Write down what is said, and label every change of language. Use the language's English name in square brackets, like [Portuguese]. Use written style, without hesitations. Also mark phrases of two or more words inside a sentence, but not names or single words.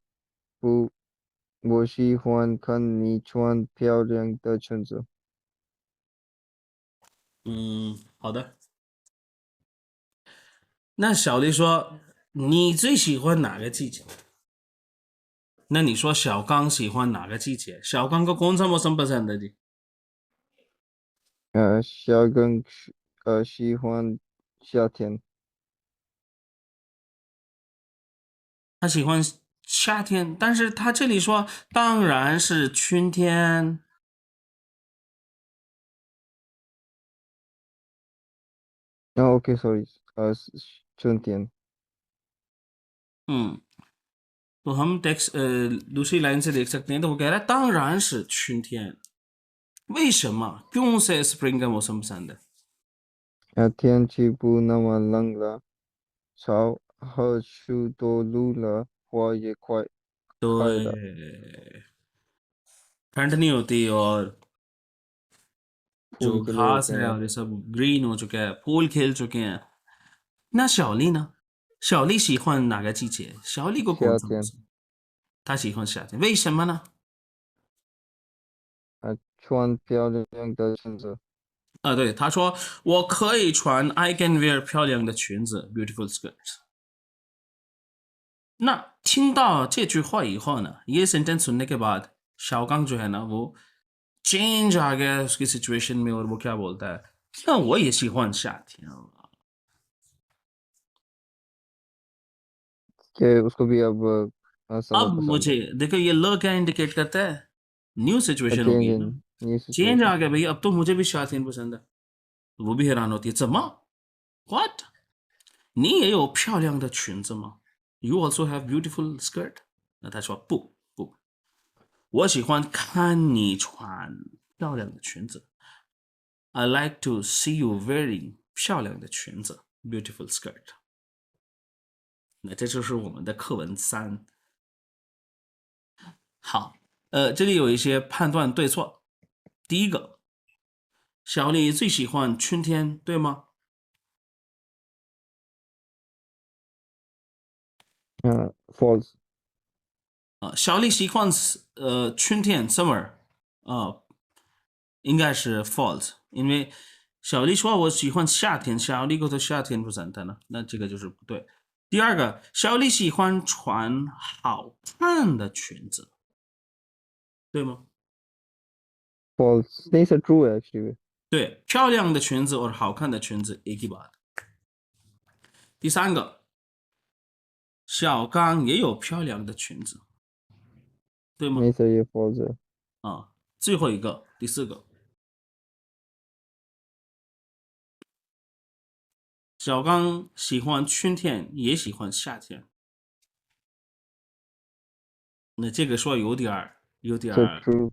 [Chinese] 不，我喜欢看你穿漂亮的裙子。好的。那小丽说你最喜欢哪个季节？那你说小刚喜欢哪个季节？ [Hindi] 小刚को कौन सा मौसम पसंद है जी? [Chinese] 小刚喜欢夏天。他喜欢夏天，但是他这里说当然是春天。 [English] OK sorry [Chinese] 春天。 [Hindi] तो हम टेक्स्ट दूसरी लाइन से देख सकते हैं तो वो कह रहा है [Chinese] 当然是春天。 [Hindi] 为什么 क्यों से स्प्रिंग का मौसम पसंद है? [Chinese] 天气不那么冷了，草和树都绿了，花也快 [Hindi] तो [Chinese] 开了。 [Hindi] ठंड नहीं होती और जो फूल खिले घास होते है हैं। और ये सब ग्रीन हो चुका है, फूल खिल चुके हैं। [Chinese] 那小丽呢？小丽喜欢哪个季节？小丽 [Hindi] को कौन [Chinese] 夏 [Hindi] सा [Chinese] 天 मौसम? 她喜欢夏天，为什么呢？穿漂亮的裙子。对，她说我可以穿 [English] I can wear [Chinese] 漂亮的裙子 [English] beautiful skirts。 [Chinese] 那听到这句话以后呢， [Hindi] ये सेंटेंस सुनने के बाद शाओकांग जो है ना वो चेंज आ गया उसकी सिचुएशन में और वो क्या बोलता है क्या वो [Chinese] 也喜欢夏天 [Hindi] कि उसको भी अब समर अब पसंद मुझे है। देखो ये ल क्या इंडिकेट करता है [English] new situation [Hindi] हो चेंज गई इन ना न्यू चेंज आ सिचुएशन। गया भाई अब तो मुझे भी शातिन पसंद है वो भी हैरान होती है [Chinese] 怎么 [English] what [Chinese] 你也有漂亮的裙子吗 [English] you also have beautiful skirt [Chinese] 那他说不我喜欢看你穿漂亮的裙子 [English] I like to see you wearing [Chinese] 漂亮的裙子 [English] beautiful skirt [Chinese] 那这就是我们的课文3好这里有一些判断对错第一个小李最喜欢春天对吗 [English] false。 [Chinese] 小李喜欢春天 summer 应该是 false 因为小丽说我喜欢夏天小丽 [Hindi] को तो [Chinese] 夏天不赞成那这个就是不对第二个小丽喜欢穿好看的裙子对吗 [Hindi] false नहीं सर true है actually। [Chinese] 对漂亮的裙子或好看的裙子 [Hindi] एक ही बात [Chinese] 第三个小刚也有漂亮的裙子对吗 [Hindi] नहीं सर ये false है। [Chinese] 最后一个第四个小刚喜欢春天也喜欢夏天那这个说有点 [English] So true。